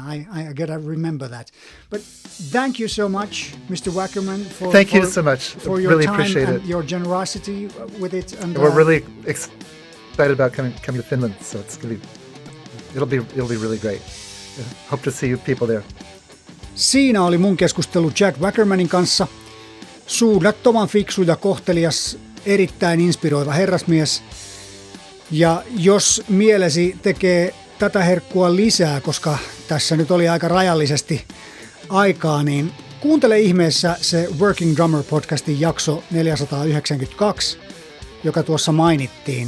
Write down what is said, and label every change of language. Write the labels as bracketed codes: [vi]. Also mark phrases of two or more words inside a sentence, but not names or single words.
[en] I gotta remember that. But thank you so much, Mr. Wackerman, thank you so much. For your really time appreciate and it. your generosity with it. And we're really excited about coming to Finland, so it'll be really great. Hope to see you people there. [fi] Siinä oli mun keskustelu Chad Wackermanin kanssa. Suunnattoman fiksu ja kohtelias, erittäin inspiroiva herrasmies. Ja jos mielesi tekee tätä herkkua lisää, koska tässä nyt oli aika rajallisesti aikaa, niin kuuntele ihmeessä se Working Drummer podcastin jakso 492, joka tuossa mainittiin.